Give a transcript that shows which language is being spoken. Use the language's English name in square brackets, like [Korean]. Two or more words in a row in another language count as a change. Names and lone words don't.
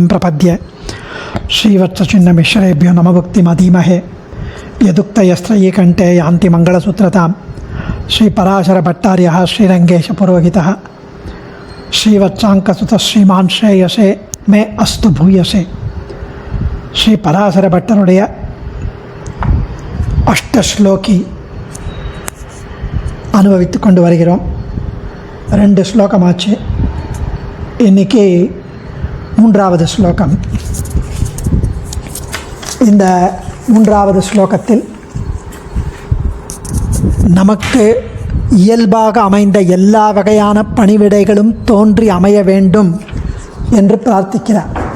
[Sanskrit] प्रपद्ये श्रीवत्सचिह्नमिश्रेभ्यो नमभुक्तिमधीमहे यदुक्तयस्त्रयी कंठे यान्ति मंगलसूत्रतां श्रीपराशरभट्टार्यः श्रीरंगेशपुरोहितः श्रीवत्साङ्कसुतः श्रीमान् श्रेयसे मे अस्तु भूयसे श्री [Tamil] பராசரபட்டருடைய அஷ்டஸ்லோகி அனுபவித்து கொண்டு வருகிறோம். 2 ஸ்லோகமாச்சு. இன்னைக்கு 3வது ஸ்லோகம். இந்த 3வது ஸ்லோகத்தில் நமக்கு இயல்பாக அமைந்த எல்லா வகையான பணிவிடைகளும் தோன்றி அமைய வேண்டும் என்று பிரார்த்திக்கிறார்.